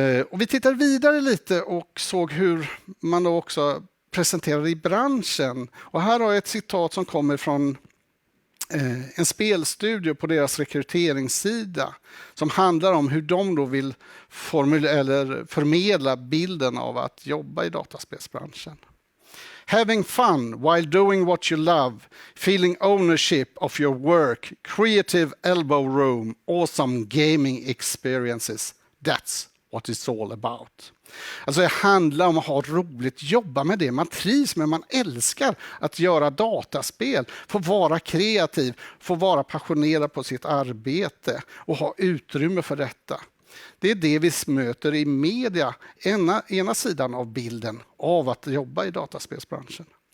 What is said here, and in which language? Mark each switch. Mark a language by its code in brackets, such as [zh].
[sv] Och vi tittar vidare lite och såg hur man då också presenterade i branschen. Och här har jag ett citat som kommer från en spelstudio på deras rekryteringssida som handlar om hur de då vill förmedla bilden av att jobba i dataspelsbranschen. [en] Having fun while doing what you love, feeling ownership of your work, creative elbow room, awesome gaming experiences. That's what it's all about. [sv] Alltså det handlar om att ha roligt, jobba med det man trivs med, man älskar att göra dataspel, få vara kreativ, få vara passionerad på sitt arbete och ha utrymme för detta. Det är det vi möter i media, ena sidan av bilden av att jobba i dataspelsbranschen.